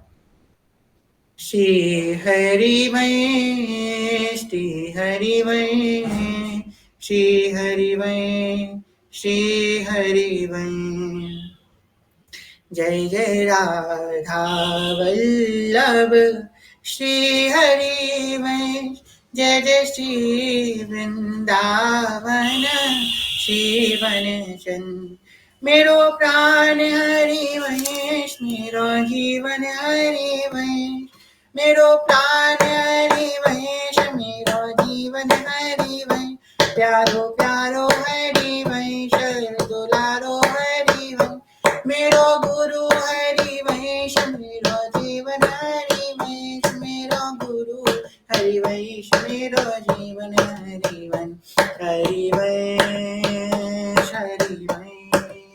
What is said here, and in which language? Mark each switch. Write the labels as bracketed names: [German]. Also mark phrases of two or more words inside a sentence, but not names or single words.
[Hindi] श्री हरिवंश, श्री हरिवंश, श्री हरिवंश, श्री हरिवंश, जय जय राधा वल्लभ श्री हरिवंश, जय जय श्री वृंदावन श्री वनचंद। [Nepali] मेरो प्राण हरिवंश, मेरो जीवन हरिवंश, मेरो प्राण हरिवंश, मेरो जीवन हरिवंश, प्यारो प्यारो हरिवंश, दुलारो हरिवंश, मेरो गुरु हरिवंश, मेरो जीवन हरिवंश, मेरो गुरु हरिवंश, मेरो जीवन हरिवंश, हरिवंश हरिवंश